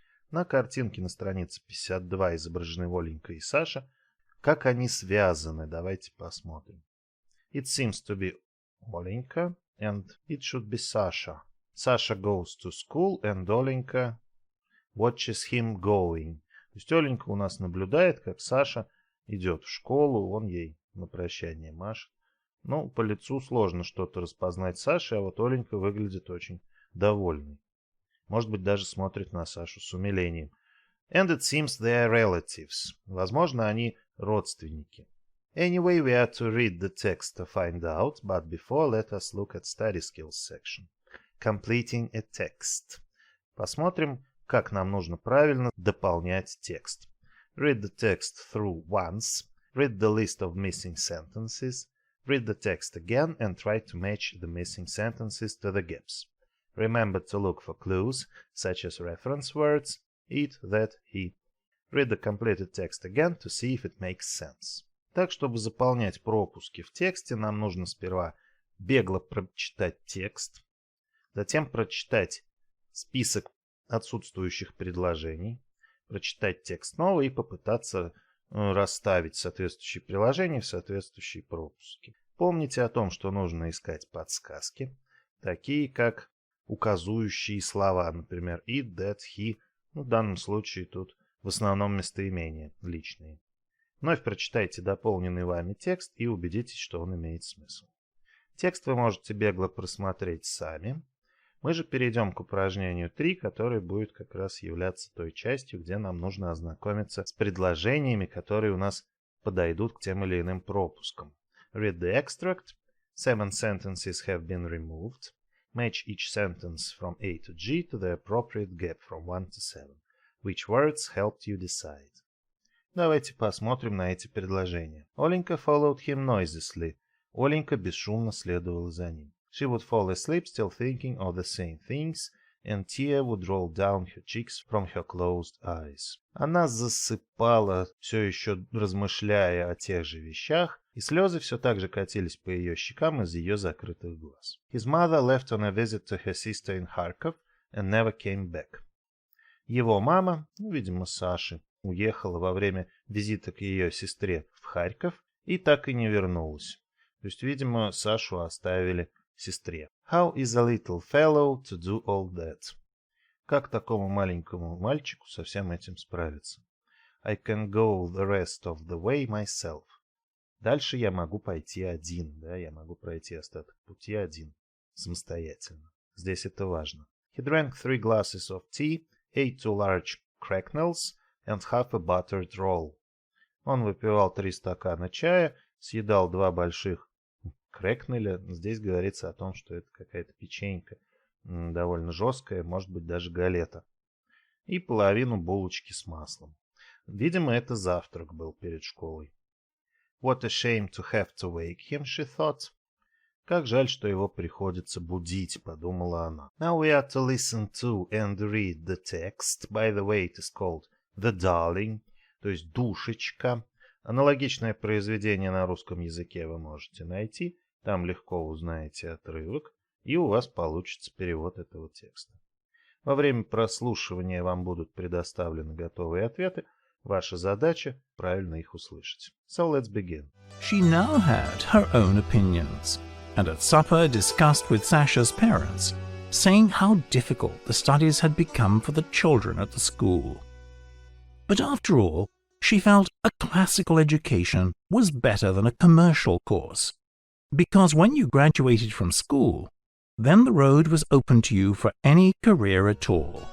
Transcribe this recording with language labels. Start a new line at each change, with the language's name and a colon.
Russian: На картинке на странице 52 изображены Оленька и Саша. Как они связаны? Давайте посмотрим.
English: It seems to be Olenka and it should be Sasha. Sasha goes to school and Olenka watches him going.
Russian: То есть Оленька у нас наблюдает, как Саша идет в школу, он ей на прощание машет. Ну, по лицу сложно что-то распознать Саши, а вот Оленька выглядит очень довольной. Может быть, даже смотрит на Сашу с умилением.
English: And it seems they are relatives.
Russian: Возможно, они родственники.
English: Anyway, we are to read the text to find out, but before let us look at study skills section. Completing a text.
Russian: Посмотрим, как нам нужно правильно дополнять текст.
English: Read the text through once. Read the list of missing sentences. Read the text again and try to match the missing sentences to the gaps. Remember to look for clues, such as reference words, it, that, he. Read the completed text again to see if it makes sense.
Russian: Так, чтобы заполнять пропуски в тексте, нам нужно сперва бегло прочитать текст, затем прочитать список отсутствующих предложений, прочитать текст снова и попытаться расставить соответствующие приложения в соответствующие пропуски. Помните о том, что нужно искать подсказки, такие как указующие слова, например, it, that, he. В данном случае тут в основном местоимения личные. Вновь прочитайте дополненный вами текст и убедитесь, что он имеет смысл. Текст вы можете бегло просмотреть сами. Мы же перейдем к упражнению 3, которое будет как раз являться той частью, где нам нужно ознакомиться с предложениями, которые у нас подойдут к тем или иным пропускам.
English: Read the extract. 7 sentences have been removed. Match each sentence from A to G to the appropriate gap from 1 to 7. Which words helped you decide?
Russian: Давайте посмотрим на эти предложения.
English: Оленька followed him noiselessly.
Russian: Оленька бесшумно следовала за ним.
English: She would fall asleep still thinking of the same things, and tear would roll down her cheeks from her closed eyes.
Russian: Она засыпала, все еще размышляя о тех же вещах, и слезы все так же катились по ее щекам из ее закрытых глаз.
English: His mother left on a visit to her sister in Kharkov and never came back.
Russian: Его мама, видимо, Саши, уехала во время визита к ее сестре в Харьков и так и не вернулась. То есть, видимо, Сашу оставили сестре.
English: How is a little fellow to do all that?
Russian: Как такому маленькому мальчику со всем этим справиться?
English: I can go the rest of the way myself.
Russian: Дальше я могу пойти один, да, я могу пройти остаток пути один, самостоятельно. Здесь это важно.
English: He drank 3 glasses of tea, ate 2 large cracknels and half a buttered roll.
Russian: Он выпивал 3 стакана чая, съедал 2 больших крэкнеля. Здесь говорится о том, что это какая-то печенька, довольно жесткая, может быть даже галета. И половину булочки с маслом. Видимо, это завтрак был перед школой.
English: What a shame to have to wake him, she thought.
Russian: Как жаль, что его приходится будить, подумала она.
English: Now we are to listen to and read the text. By the way, it is called The Darling,
Russian: то есть Душечка. Аналогичное произведение на русском языке вы можете найти. Там легко узнаете отрывок, и у вас получится перевод этого текста. Во время прослушивания вам будут предоставлены готовые ответы. Ваша задача – правильно их услышать.
English: So let's begin. She now had her own opinions, and at supper discussed with Sasha's parents, saying how difficult the studies had become for the children at the school. But after all, she felt a classical education was better than a commercial course, because when you graduated from school, then the road was open to you for any career at all.